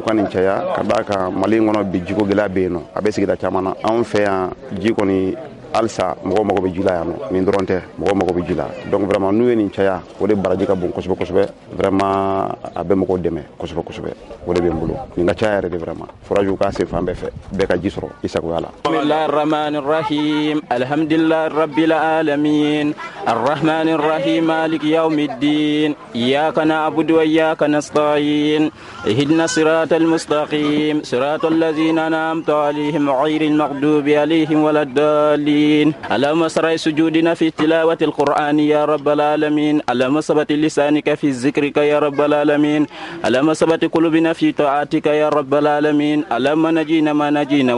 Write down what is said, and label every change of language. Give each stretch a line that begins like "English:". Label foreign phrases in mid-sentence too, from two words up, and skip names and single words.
Bambara: ka d'a kan Mali in kɔnɔ bi jiko gɛlɛya bɛ yen nɔ a bɛ sigida caman na anw fɛ yan ji kɔni halisa mɔgɔw mago bɛ ji la yan nɔ nin dɔrɔn tɛ mɔgɔw mago bɛ ji la
French: donc vraiment
Bambara: n'u ye nin caya o de baraji ka bon kosɛbɛ kosɛbɛ vraiment a bɛ mɔgɔw dɛmɛ kosɛbɛ kosɛbɛ o de bɛ n bolo nin ka caya yɛrɛ de vraiment forage k'a se fan bɛɛ fɛ bɛɛ ka ji sɔrɔ i sagoya la.
Arabic: بسم الله الرحمن الرحيم الحمد لله رب العالمين الرحمن الرحيم مالك يوم الدين إياك نعبد وإياك نستعين اهدنا الصراط المستقيم صراط الذين أنعمت عليهم غير المغضوب عليهم ولا الضالين اللهم اسرع سجودنا في تلاوة القرآن يا رب العالمين اللهم ثبت لسانك في ذكرك يا رب العالمين اللهم ثبت قلوبنا في طاعتك يا رب العالمين اللهم نجينا ما نجينا